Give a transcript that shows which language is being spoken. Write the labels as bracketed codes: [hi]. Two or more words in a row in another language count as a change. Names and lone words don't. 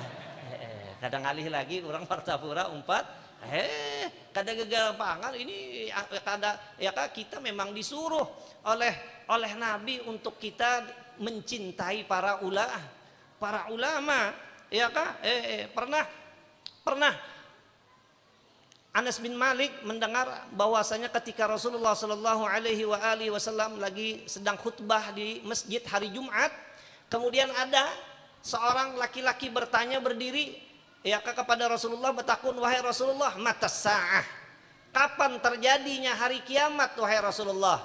[bjn] Kadang alih lagi orang Martapura 4 kada gegampangan ini, kada, ya kah, kita memang disuruh oleh Nabi untuk kita mencintai para ulama, ya kah. [id] Pernah Anas bin Malik mendengar bahwasanya ketika Rasulullah [ar] صلى الله عليه وسلم [id] lagi sedang khutbah di masjid hari Jumat, kemudian ada seorang laki-laki bertanya berdiri, ya kepada Rasulullah, bertakun, wahai Rasulullah, [ar] متى الساعة, [id] kapan terjadinya hari kiamat wahai Rasulullah.